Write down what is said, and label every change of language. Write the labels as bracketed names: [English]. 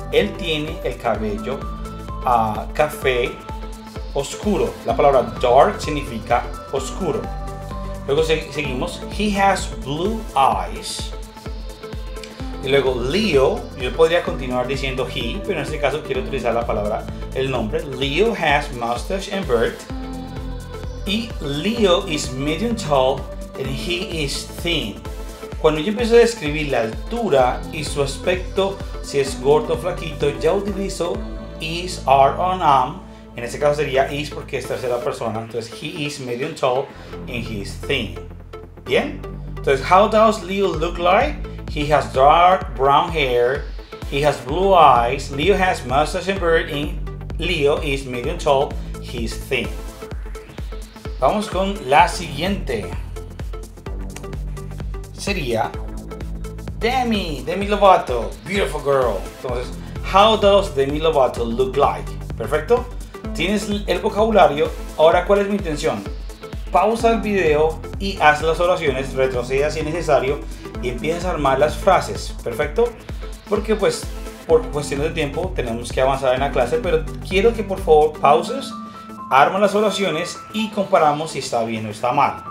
[Spanish] Él tiene el cabello café oscuro. La palabra dark significa oscuro. Luego seguimos. [English] He has blue eyes. [Spanish] Y luego Leo. Yo podría continuar diciendo he, pero en este caso quiero utilizar la palabra, el nombre. [English] Leo has mustache and beard. Y Leo is medium tall and he is thin. [Spanish] Cuando yo empiezo a describir la altura y su aspecto, si es gordo o flaquito, ya utilizo is, are, or am. En este caso sería is porque es tercera persona. [English] Entonces, he is medium tall and he is thin. Bien. Entonces, how does Leo look like? He has dark brown hair. He has blue eyes. Leo has mustache and beard. And Leo is medium tall. He is thin. [Spanish] Vamos con la siguiente. [English] Sería Demi Lovato, beautiful girl. Entonces, how does Demi Lovato look like? [Spanish] Perfecto. Tienes el vocabulario. Ahora, ¿cuál es mi intención? Pausa el video y haz las oraciones, retroceda si es necesario y empiezas a armar las frases. Perfecto. Porque pues por cuestiones de tiempo tenemos que avanzar en la clase, pero quiero que por favor pauses, arma las oraciones y comparamos si está bien o está mal.